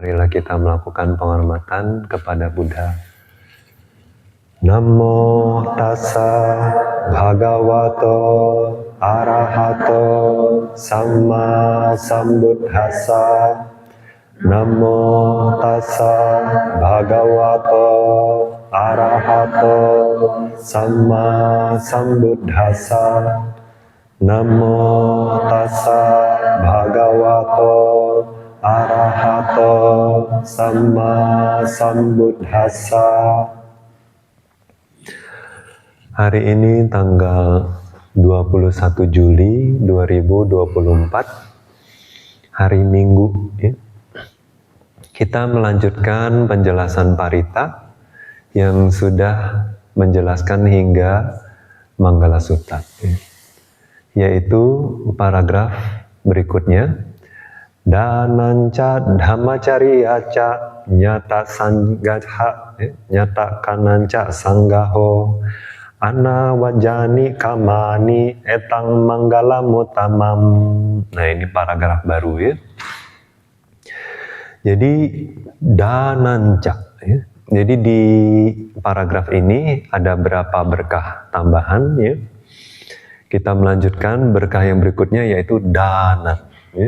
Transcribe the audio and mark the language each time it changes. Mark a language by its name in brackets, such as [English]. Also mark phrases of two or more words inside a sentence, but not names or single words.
[Indonesian] kita melakukan penghormatan kepada Buddha. [Pali] Namo tassa bhagavato arahato samma sambuddhassa. Namo tassa bhagavato arahato samma sambuddhassa. Namo tassa bhagavato arahato samma sambuddhassa. [Indonesian] Hari ini tanggal 21 Juli 2024, hari Minggu, ya. Kita melanjutkan penjelasan Parita yang sudah menjelaskan hingga Manggala Sutta, ya. Yaitu paragraf berikutnya, [Pali] Dananca dhammacariyaca nyata sanggaha, nyata kananca sanggaho anawajani kamani etang manggala mutamam. [Indonesian] Nah, ini paragraf baru, ya. Jadi dananca, ya. Jadi di paragraf ini ada berapa berkah tambahan, ya. Kita melanjutkan berkah yang berikutnya, yaitu dana, ya.